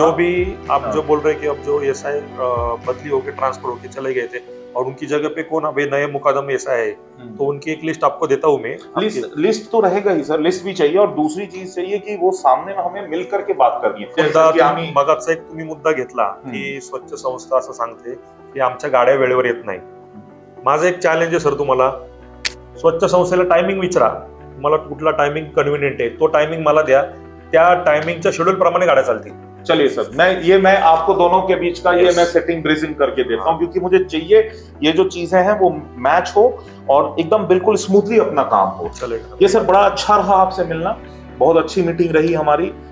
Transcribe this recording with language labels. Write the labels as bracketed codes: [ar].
[hi] जो भी आप जो बोल रहे हैं कि अब जो SI बदली होके ट्रांसफर होके चले गए थे और उनकी जगह पे कौन अभी नए मुकदम SI है, तो उनकी एक लिस्ट आपको देता हूँ मैं। लिस्ट तो रहेगा ही सर, लिस्ट भी चाहिए, और दूसरी चीज चाहिए कि वो सामने में हमें मिल करके बात करनी है। [mr] मगाचा एक तुम्ही मुद्दा घेतला की स्वच्छ संस्था असं सांगते की आमच्या गाड्या वेळेवर येत नाही। माझं एक चॅलेंज आहे सर तुम्हाला, स्वच्छ संस्थेला टायमिंग विचारा, मला कुठला टायमिंग कन्व्हिनियंट आहे, तो टायमिंग मला द्या, त्या टायमिंगच्या शेड्यूल प्रमाणे गाड्या चालतील। [hi] चलिए सर, मैं आपको दोनों के बीच का ये मैं सेटिंग ब्रीजिंग करके देता हूँ, क्योंकि मुझे चाहिए ये जो चीजें हैं वो मैच हो और एकदम बिल्कुल स्मूथली अपना काम हो। चलेगा। ये सर बड़ा अच्छा रहा आपसे मिलना, बहुत अच्छी मीटिंग रही हमारी।